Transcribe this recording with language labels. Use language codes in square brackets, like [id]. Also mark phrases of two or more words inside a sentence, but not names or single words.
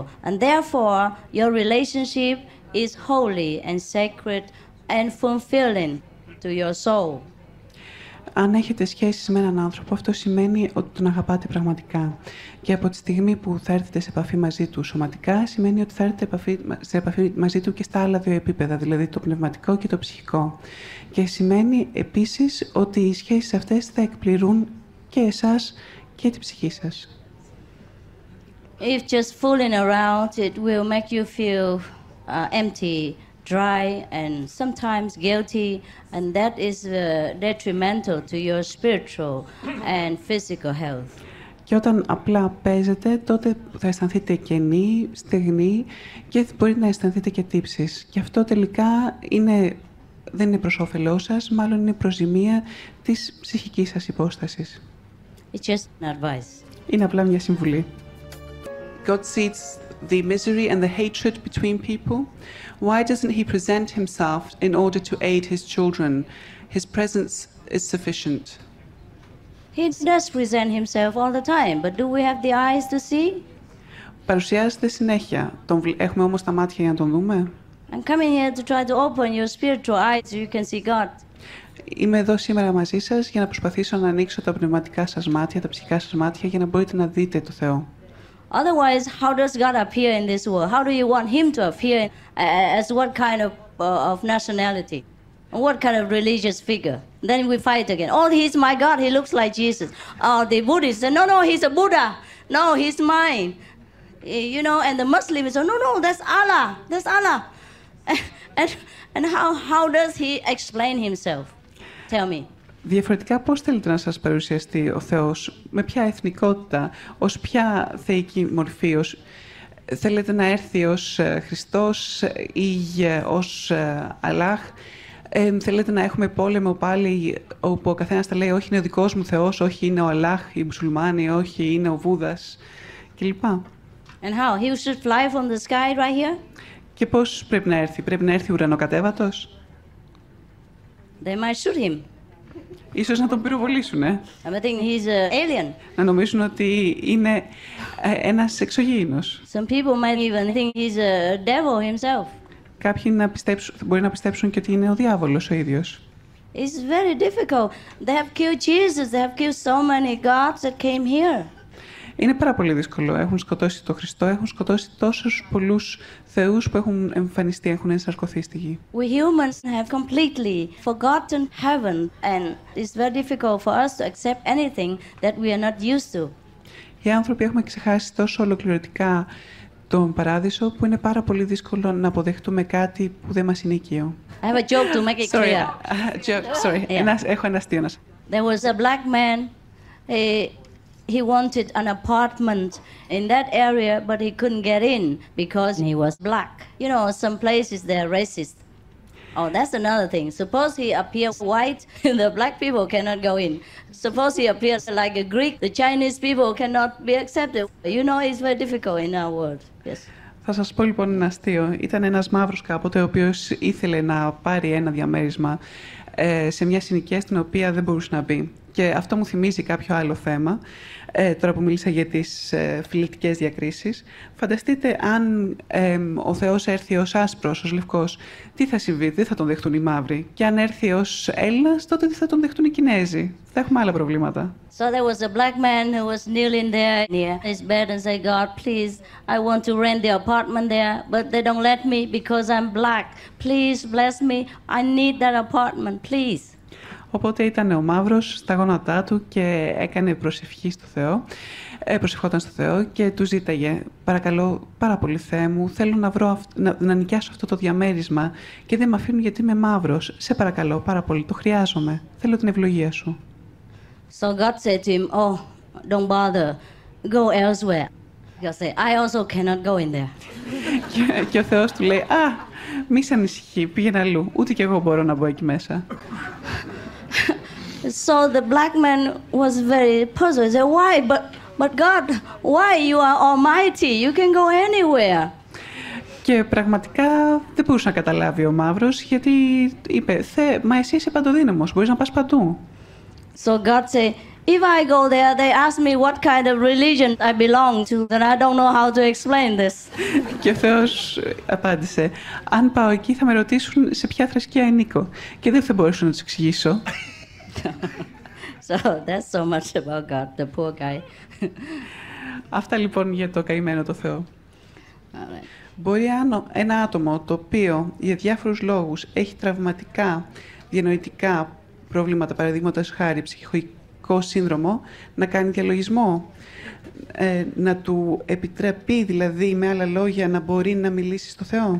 [en] And therefore, your relationship is holy and sacred and fulfilling to your soul. [el] Αν έχετε σχέσεις με έναν άνθρωπο, αυτό σημαίνει ότι τον αγαπάτε πραγματικά. Και από τη στιγμή που θα έρθετε σε επαφή μαζί του σωματικά, σημαίνει ότι θα έρθετε σε επαφή μαζί του και στα άλλα δύο επίπεδα, δηλαδή το πνευματικό και το ψυχικό. Και σημαίνει επίσης ότι οι σχέσεις αυτές θα εκπληρούν και εσάς και την ψυχή σας. [en] If just fooling around, it will make you feel empty, dry and sometimes guilty, and that is detrimental to your spiritual and physical health. [el] Και όταν απλά παίζετε, τότε θα αισθανθείτε κενή, στεγνή και μπορεί να αισθανθείτε και τύψεις. Και αυτό τελικά δεν είναι προς όφελός σας, μάλλον είναι προς ζημία της ψυχικής σας υπόστασης. [en] It's just an advice. [el] Είναι απλά μια συμβουλή. [en] God sees the misery and the hatred between people. Why doesn't he present himself in order to aid his children? His presence is sufficient. He does present himself all the time, but do we have the eyes to see? [el] Παρουσιάζεται συνέχεια. Έχουμε όμως τα μάτια για να τον δούμε. [en] I'm coming here to try to open your spiritual eyes so you can see God. [el] Είμαι εδώ σήμερα μαζί σας για να προσπαθήσω να ανοίξω τα πνευματικά σας μάτια, τα ψυχικά σας μάτια, για να μπορείτε να δείτε το Θεό. [en] Otherwise, how does God appear in this world? How do you want Him to appear as what kind of nationality? What kind of religious figure? Then we fight again. Oh, he's my God. He looks like Jesus. Oh, the Buddhists say, no, he's a Buddha. No, he's mine. You know, and the Muslims say, no, that's Allah. That's Allah. And how does he explain himself? Tell me. [el] Διαφορετικά, πώς θέλετε να σας παρουσιαστεί ο Θεός, με ποια εθνικότητα, ως ποια θεϊκή μορφή, θέλετε να έρθει ως Χριστός ή ως Αλλάχ, θέλετε να έχουμε πόλεμο πάλι όπου ο καθένας θα λέει όχι είναι ο δικός μου Θεός, όχι είναι ο Αλλάχ, οι μουσουλμάνοι, όχι είναι ο Βούδας κλπ. [en] And how? He should fly from the sky right here? [el] Και πώς πρέπει να έρθει ουρανοκατέβατος? [en] They might shoot him. [el] Ίσως να τον πυροβολήσουν, [en] I think he's an alien. [el] Να νομίζουν ότι είναι ένας εξωγήινος. [en] Some people might even think he's a devil himself. [el] Κάποιοι μπορεί να πιστέψουν και ότι είναι ο διάβολος ο ίδιος. [en] It's very difficult. They have killed Jesus. They have killed so many gods that came here. [el] Είναι πάρα πολύ δύσκολο. Έχουν σκοτώσει τον Χριστό, έχουν σκοτώσει τόσους πολλούς θεούς που έχουν εμφανιστεί, έχουν ενσαρκωθεί στη γη. [en] We humans have completely forgotten heaven, and it's very difficult for us to accept anything that we are not used to. [el] Οι άνθρωποι έχουμε ξεχάσει τόσο ολοκληρωτικά τον παράδεισο που είναι πάρα πολύ δύσκολο να αποδεχτούμε κάτι που δεν μας είναι οικείο. [en] I have a joke to make it clear. Sorry. [el] Έχω ένα αστείο να σας. [en] There was a black man. He wanted an apartment in that area, but he couldn't get in because he was black. You know, some places they're racist. Oh, that's another thing. Suppose he appears white, the black people cannot go in. Suppose he appears like a Greek, the Chinese people cannot be accepted. You know, it's very difficult in our world. Yes. [el] Θα σας πω λοιπόν ένα αστείο. Ήταν ένας μαύρος κάποτε, ο οποίος ήθελε να πάρει ένα διαμέρισμα σε μια συνοικία στην οποία δεν μπορούσε να μπει. Και αυτό μου θυμίζει κάποιο άλλο θέμα, τώρα που μίλησα για τις φιλετικές διακρίσεις. Φανταστείτε αν ο Θεός έρθει ως άσπρος, ως λευκός, τι θα συμβεί, δεν θα τον δεχτούν οι μαύροι. Και αν έρθει ως Έλληνας, τότε δεν θα τον δεχτούν οι Κινέζοι. Θα έχουμε άλλα προβλήματα. [en] So there was a black man who was kneeling there near his bed and said, God, please, I want to rent the apartment there, but they don't let me because I'm black. Please bless me. I need that apartment, please. [el] Οπότε ήταν ο μαύρος στα γόνατά του και έκανε προσευχή στο Θεό, προσευχόταν στο Θεό και του ζήταγε «Παρακαλώ πάρα πολύ Θεέ μου, θέλω να νοικιάσω αυτό το διαμέρισμα και δεν με αφήνουν γιατί είμαι μαύρος. Σε παρακαλώ πάρα πολύ, το χρειάζομαι. Θέλω την ευλογία σου». [en] So God said to him, oh, don't bother, go elsewhere. God said, I also cannot go in there. [el] Και ο Θεός του λέει «Α, μη σε ανησυχεί, πήγαινε αλλού, ούτε κι εγώ μπορώ να μπω εκεί μέσα». [en] So the black man was very puzzled. He said, why? But God, why? You are almighty. You can go anywhere. [el] Και πραγματικά δεν μπορούσε να καταλάβει ο μαύρος, γιατί είπε μα εσύ είσαι παντοδύναμος, μπορείς να πας παντού. [en] So God said, if I go there, they ask me what kind of religion I belong to, then I don't know how to explain this. [el] Και ο Θεός απάντησε, αν πάω εκεί θα με ρωτήσουν σε ποια θρησκεία ανήκω και δεν θα μπορέσω να τους εξηγήσω. [en] So that's so much about God, the poor guy. [el] Αυτά λοιπόν για το καημένο το Θεό. [en] Right. [el] Μπορεί ένα άτομο το οποίο για διάφορους λόγους έχει τραυματικά, διανοητικά προβλήματα, παραδείγματος χάρη ψυχικό σύνδρομο, να κάνει διαλογισμό, να του επιτραπεί δηλαδή με άλλα λόγια να μπορεί να μιλήσει στο Θεό.